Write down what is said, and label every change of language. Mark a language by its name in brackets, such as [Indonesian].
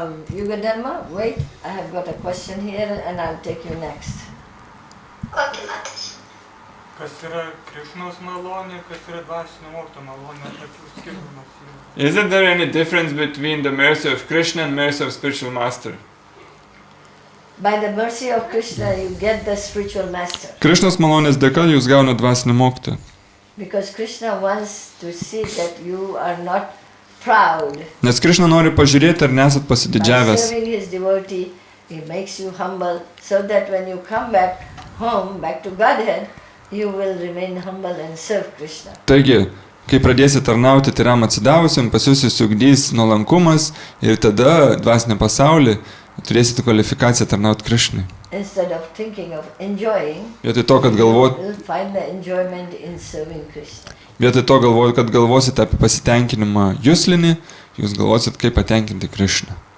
[English] Yugadharma, wait, I have got a question here and I'll take you next. [Lithuanian] Kas yra Krišnos malonė, kas yra dvasinio mokytojo malonė, tokių skirtumas yra. [English] Isn't there any difference between the mercy of Krishna and mercy of spiritual master? By the mercy of Krishna, you get the spiritual master. [Lithuanian] Krišnos malonės dėka jūs gaunate dvasinį mokytoją. [English] Because Krishna wants to see that you are not proud. [Lithuanian] Nes Krišna nori pažiūrėti, ar nesat [English] By [Lithuanian] pasididžiavęs. [English] serving his devotee, he makes you humble so that when you come back home, back to Godhead, you will remain humble and serve Krishna. [Lithuanian] Taigi, kai pradėsi tarnauti tyram atsidavusiam, pas jūs įsiugdys nuolankumas ir tada dvasinį pasaulį turėsite kvalifikaciją tarnauti Krišnai. [English] Instead of thinking of enjoying, [Lithuanian] Vietoj to, kad [English] you will find the enjoyment in serving Krishna. [Lithuanian] Vietoj to, kad galvosite apie pasitenkinimą juslinį, jūs galvosit, kaip patenkinti Krišną.